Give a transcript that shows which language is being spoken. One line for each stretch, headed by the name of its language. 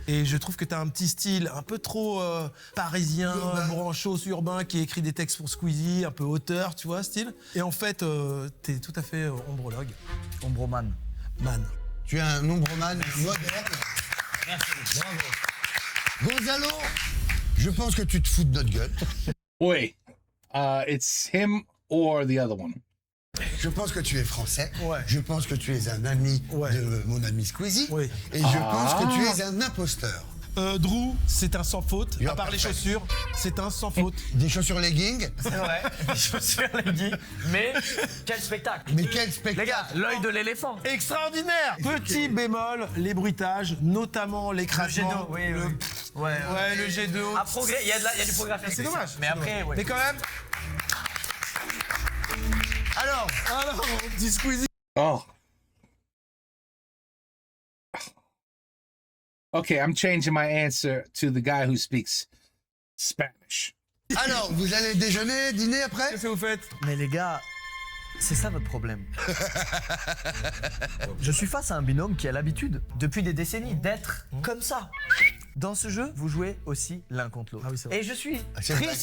French: Et je trouve que t'as un petit style un peu trop parisien, branchos, urbain, qui écrit des textes pour Squeezie, un peu auteur, tu vois, style. Et en fait, t'es tout à fait ombrologue. Ombromane. Man. Tu es un ombromane moderne. Merci. Bravo. Gonzalo, je pense que tu te fous de notre gueule.
English: Wait, it's him or the other one.
French: Je pense que tu es français. Ouais. Je pense que tu es un ami Ouais. de mon ami Squeezie. Oui. Et je pense que tu es un imposteur. Drew, c'est un sans faute.
English: You
French: À
English: are
French: part les
English: perfect.
French: chaussures, c'est un sans faute. Des chaussures leggings. C'est vrai, des chaussures leggings. Mais quel spectacle. Mais quel spectacle. Les gars, l'œil de l'éléphant. Extraordinaire. Petit bémol, les bruitages, notamment l'écrasement. Le jet d'eau, oui. Ouais, Ouais, le jet de haut. À progrès, il y a du progrès à faire. C'est dommage. Mais après, ouais. Mais quand même. Alors, on dit Squeezie. Oh.
English: Okay, I'm changing my answer to the guy who speaks Spanish.
French: alors, vous allez déjeuner, dîner après? Qu'est-ce que vous faites? Mais les gars, c'est ça votre problème. Je suis face à un binôme qui a l'habitude, depuis des décennies, d'être comme ça. Dans ce jeu, vous jouez aussi l'un contre l'autre. Ah oui, c'est vrai. Et je suis c'est vrai triste